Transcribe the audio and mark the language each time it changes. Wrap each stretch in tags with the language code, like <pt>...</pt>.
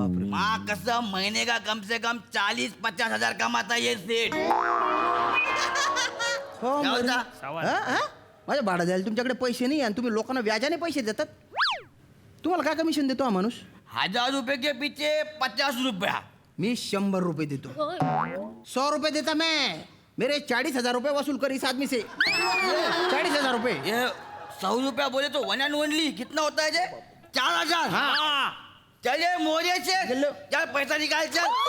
<hi>माँ कसम महीने का कम से कम 40-50 हजार कमाता ये सेठ. क्या होता?</hi> <mr>माझ्या भाडं द्यायला तुमच्याकडे पैसे नाही आणि तुम्ही लोकांना व्याजाने पैसे देतात. तुम्हाला काय कमिशन देतो हा माणूस.</mr> <hi>1000 रुपए के पीछे 50 रुपया.</hi> <mr>मी 100 रुपये देतो.</mr> <hi>100 रुपये देता मैं. मेरे 40,000 रुपये वसूल कर इस आदमी से. 40,000 रुपये. ये 100 रुपया बोले तो 1 and only कितना होता है ये? 4,000. हाँ चलिए मोरे से चल पैसा निकाल चल.</hi>